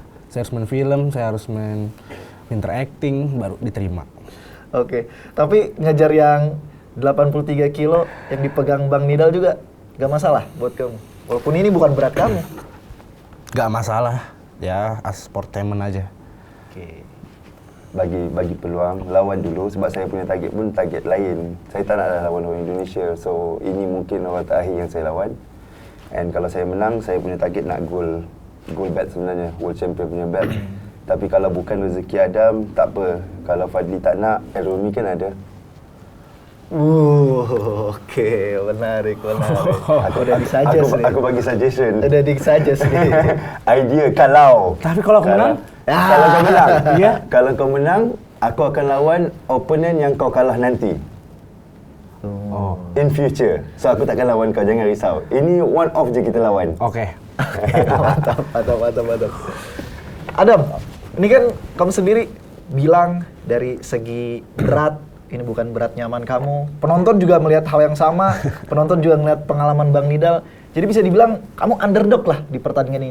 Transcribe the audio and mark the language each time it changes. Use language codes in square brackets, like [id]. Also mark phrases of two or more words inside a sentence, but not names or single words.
[id] Saya harus main film, saya harus main pinter acting, baru diterima. Oke. Tapi ngejar yang 83 kilo yang dipegang Bang Nidal juga gak masalah buat kamu? Walaupun ini bukan berat kamu. Nggak masalah, ya [en] as sportainment [id] aja. Oke. [ms] Bagi peluang, lawan dulu sebab saya punya target pun target lain. Saya tak nak lawan orang Indonesia, so ini mungkin orang terakhir yang saya lawan. And kalau saya menang, saya punya target nak [en] gold belt [ms] sebenarnya, [en] world champion [ms] punya belt. Tapi kalau bukan rezeki Adam, tak apa. Kalau Fadli tak nak, Romi kan ada. [id] Oke, menarik. Aku udah disuggest nih. [ms] Aku bagi suggestion. [id] Udah disuggest nih. [ms] Idea kalau. [id] Tapi kalau aku menang, [ms] Kalau kau menang, iya. Kalau kau menang, aku akan lawan opponent yang kau kalah nanti. Oh, [en] In future. [ms] So aku takkan lawan kau, jangan risau. Ini [en] one off [ms] je kita lawan. [id] oke. Mantap. Adam, ini kan kamu sendiri bilang dari segi berat, ini bukan berat nyaman kamu. Penonton juga melihat hal yang sama, penonton juga melihat pengalaman Bang Nidal. Jadi bisa dibilang kamu underdog lah di pertandingan ini.